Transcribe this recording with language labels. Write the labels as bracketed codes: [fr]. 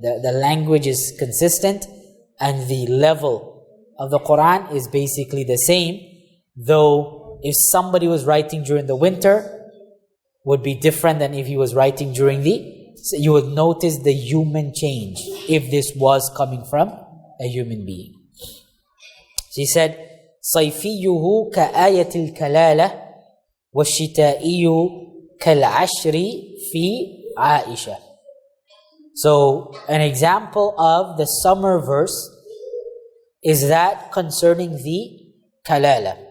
[en] The language is consistent and the level of the Qur'an is basically the same, though if somebody was writing during the winter, would be different than if he was writing during so you would notice the human change if this was coming from a human being. So he said, [ar] صَيْفِيُّهُ كَآيَةِ الْكَلَالَةِ وَالشِّتَائِيُّ كَالْعَشْرِ فِي عَائِشَةِ. [en] So an example of the summer verse is that concerning the kalala.